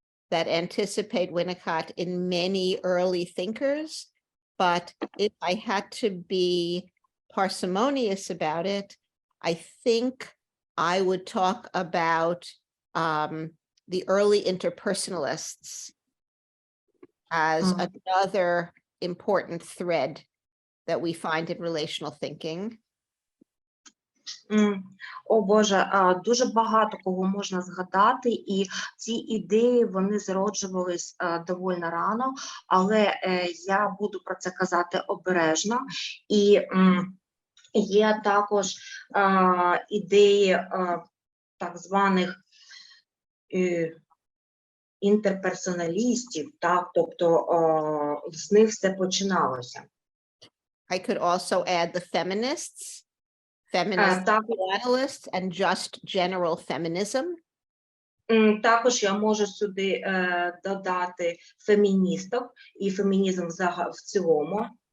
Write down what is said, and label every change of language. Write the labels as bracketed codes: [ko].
[en] that anticipate Winnicott in many early thinkers, but if I had to be parsimonious about it, I think I would talk about the early interpersonalists as another important thread that we find in relational thinking. [uk] О Боже, дуже багато кого можна згадати, і ці ідеї, вони зароджувались доволі рано, але я буду про це казати обережно. І є також ідеї так званих інтерперсоналістів, так, тобто з них все починалося. [en] I could also add the feminists, feminist [uk] Так, [en] analysts, and just general feminism. [uk] також я можу сюди додати феміністок і фемінізм в цілому.